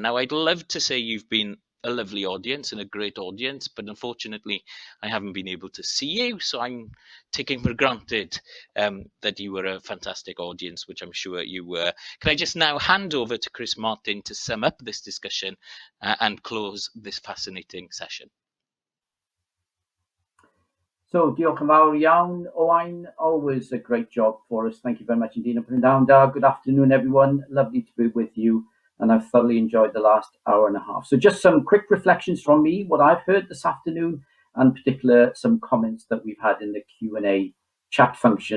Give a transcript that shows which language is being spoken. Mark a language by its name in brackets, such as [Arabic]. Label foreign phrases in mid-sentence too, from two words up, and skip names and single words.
[English] Now, I'd love to say you've been a lovely audience and a great audience, but unfortunately I haven't been able to see you, so I'm taking for granted that you were a fantastic audience, which I'm sure you were. Can I just now hand over to Chris Martin to sum up this discussion and close this fascinating session? So, [Welsh] diolch yn fawr iawn, Owen. [English] Always a great job for us. Thank you very much indeed. Good afternoon, everyone. Lovely to be with you, and I've thoroughly enjoyed the last hour and a half. So just some quick reflections from me, what I've heard this afternoon, and in particular some comments that we've had in the Q&A chat function.